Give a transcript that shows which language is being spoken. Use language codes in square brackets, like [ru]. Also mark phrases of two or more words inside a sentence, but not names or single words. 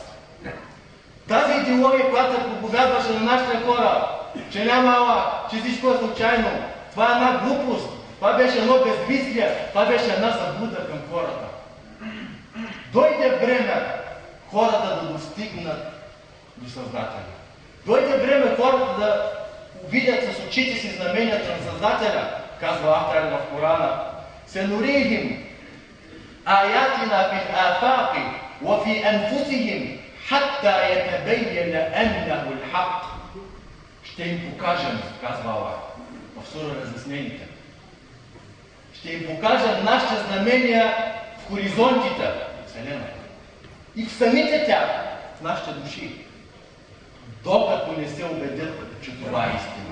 [bg] Тази идеология, която се проповядваше на нашите хора, че няма Аллах, че всичко е случайно, това е една глупост, това беше едно безмислие, това беше една заблуда към хората. Дойде време хората да достигнат до Създателя. Дойде време хората да видят с очите си знаменията на Създателя, казва автор в Корана. [ar] سنريهم آياتنا في الآفاق وفي أنفسهم حتى يتبين أنه الحق. [bg] Ще им покажем, казва Аллах в сура Разяснените. Ще им покажем нашите знамения в хоризонтите, Вселената, и в самите тях, в нашите души, докато не се убедят, че това е истина.